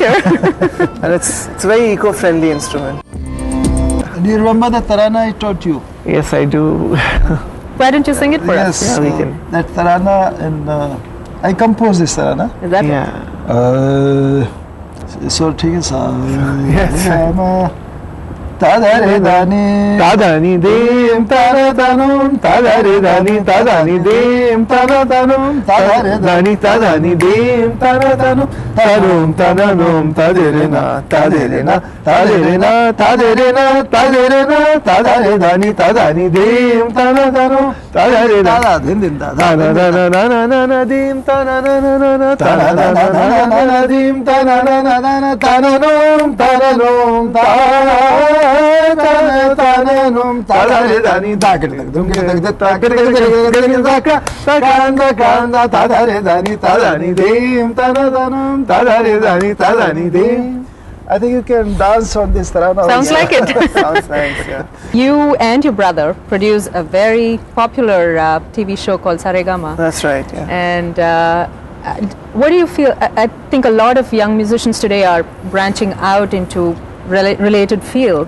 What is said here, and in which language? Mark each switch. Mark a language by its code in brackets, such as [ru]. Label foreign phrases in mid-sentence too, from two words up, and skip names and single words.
[en] and it's a very eco-friendly instrument. Do you remember the tarana I taught you? Yes, I do. Why don't you sing it for Yes, us? Yeah, we can. that tarana, and I composed this tarana. Is that Yeah. So, [hi] ठीक है सा [en] Yes. तादरे दानी Tadani dim tadadanum tadare dani tadani dim tadadanum tadani dim tadadanum tadum tadanum taderena taderena taderena taderena taderena tadare dani tadani dim tadadanum tadare दादा दिन दिन दादा na dim tananana tananana dim tananana tananum tadanum ताननम तादरे दानी दागड़ दग दुम के दग तागड़ दग दग दाका ताकांदा कांदा तादरे दानी तादानी देम ताननम तादरे दानी तादानी देम. I think you can dance on this tarana. Sounds like it. Sounds nice, yeah. You and your brother produce a very popular TV show called Saregama. That's right, yeah. And what do you feel? I think a lot of young musicians today are branching out into related fields.